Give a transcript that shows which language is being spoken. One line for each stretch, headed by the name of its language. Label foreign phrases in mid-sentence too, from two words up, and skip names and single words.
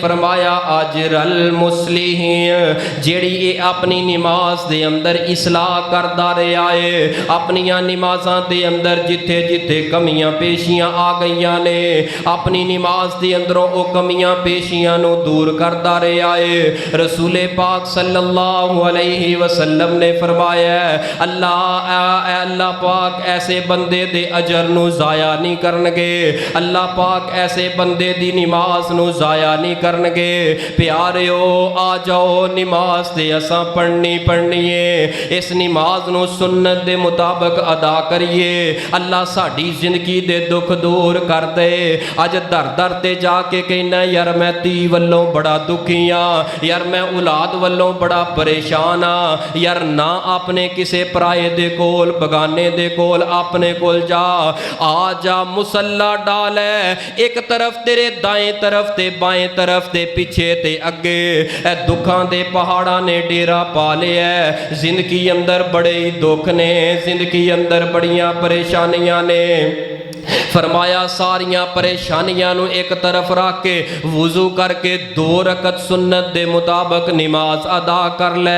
Punjabi: فرمایا اجر المصلحین، جیڑی یہ اپنی نماز دے اندر اصلاح کردا رہا ہے، اپنیاں نمازاں دے اندر جتھے جتھے کمیاں پیشیاں آ گئیاں نے، اپنی نماز دے اندروں وہ کمیاں پیشیاں نوں دور کردا رہا ہے. رسولِ پاک
Arabic: صلی اللہ علیہ وسلم
Punjabi: نے فرمایا اللہ پاک ایسے بندے دے اجر نوں ضائع نہیں کرنگے، اللہ پاک ایسے بندے دی نماز نوں ضائع نہیں کرنگے. پیاریو آ جاؤ، نماز تے اساں پڑھنی ہے، اس نماز نوں سنت دے مطابق ادا کریے. اللہ ساڈی زندگی دے دکھ دور کر دے. اج در در تے جا کے کہنا یار میں دھی ولوں بڑا دکھی ہاں، یار میں اولاد ولوں بڑا پریشان ہاں، یار نہ اپنے کسے پرائے دے کول بگانے دے کول اپنے کول جا. آ جا مصلیٰ ڈال ہے، اک طرف تیرے دائیں طرف تے بائیں طرف تے پیچھے تے اگے اے دکھاں دے پہاڑاں نے ڈیرا پا لیا ہے. زندگی اندر بڑے ہی دکھ نے، زندگی اندر بڑیاں پریشانیاں نے. فرمایا ساریاں پریشانیاں نوں اک طرف رکھ کے وضو کر کے 2 رکعت سنت دے مطابق نماز ادا کر لے.